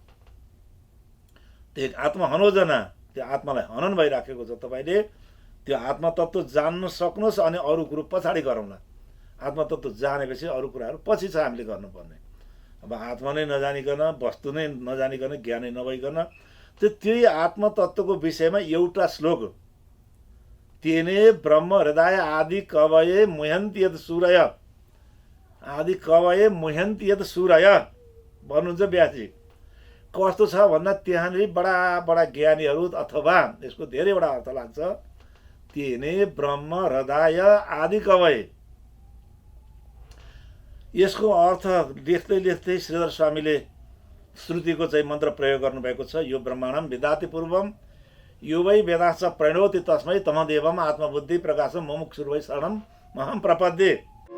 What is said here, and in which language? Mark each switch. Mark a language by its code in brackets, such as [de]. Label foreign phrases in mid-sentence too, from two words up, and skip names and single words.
[ne] त्यो आत्महनोजना, त्यो आत्मालाई हनन भइराखेको छ तपाईँले। त्यो आत्मतत्त्व जान्न सक्नुहोस्, अनि अरू कुरो पछाडि गरौँला। आत्मतत्त्व जानेपछि अरू कुराहरू पछि छ हामीले गर्नुपर्ने। अब आत्मा नै नजानिकन, वस्तु नै नजानिकन, ज्ञानै नभइकन त्यही आत्मतत्त्वको विषयमा एउटा श्लोक, [sa] तेने ब्रह्म हृदय आदि कवये मुह्यन्ति यद सूरय, आदि कवये मुह्यन्ति यद सूरय [ne] भन्नुहुन्छ व्यासजी। कस्तो छ भन्दा त्यहाँनिर बडा बडा ज्ञानीहरू अथवा यसको धेरैवटा अर्थ लाग्छ। [sa] तेने ब्रह्म हृदय आदि कवये, [ne] यसको अर्थ लेख्दै लेख्दै श्रीधर स्वामीले श्रुतिको चाहिँ मन्त्र प्रयोग गर्नुभएको छ। [sa] यो ब्रह्माण्डम विदाति पूर्वम यो वै वेदाश्च प्रणोति तस्मै तमदेवम आत्मबुद्धि प्रकाशम मुमुक्षुर्वै शरणम महम प्रपद्ये।